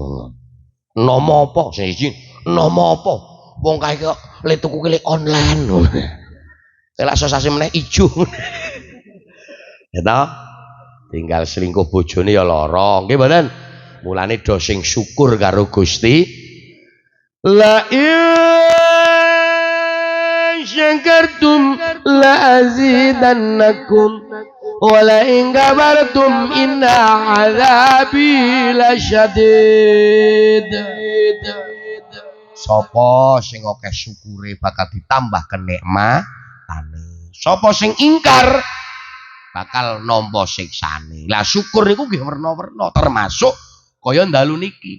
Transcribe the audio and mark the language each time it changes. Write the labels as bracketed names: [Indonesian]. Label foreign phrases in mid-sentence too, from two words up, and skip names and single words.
[Javanese] Enom apa sing iki? Enom apa? Wong kae kok le tuku ki online. Elak sosasi meneh ijo. Ya ta? Tinggal selingkuh bojone ya lara. Nggih mboten? Mulane do sing syukur karo Gusti. [Arabic] لئن شكرتم لأزيدنكم ولئن كفرتم إن عذابي لشديد. [Javanese] Sapa sing akeh syukure bakal ditambah kenikmatane. Sapa sing ingkar bakal nampa siksane. Lah syukur niku nggih werna-werna termasuk kaya dalu niki.